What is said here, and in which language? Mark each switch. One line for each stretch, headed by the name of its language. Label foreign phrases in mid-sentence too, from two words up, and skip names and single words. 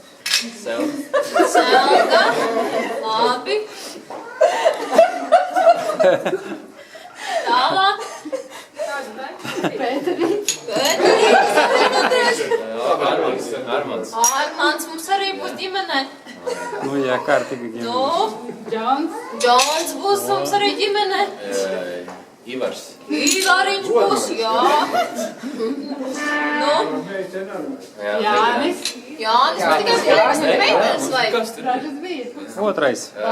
Latvian: Selga, labi. Tālāk. Pēterīts. Armands. Armands mums arī būs ģimenē.
Russian: ну я карты где.
Latvian: Nu, Džons būs mums arī ģimenē. Ivars. Ivariņš būs, jā. Nu, Jānis. Jānis, bet tikai prieks, bet meitenes vajag. Kas tur?
Russian: Вот Райс.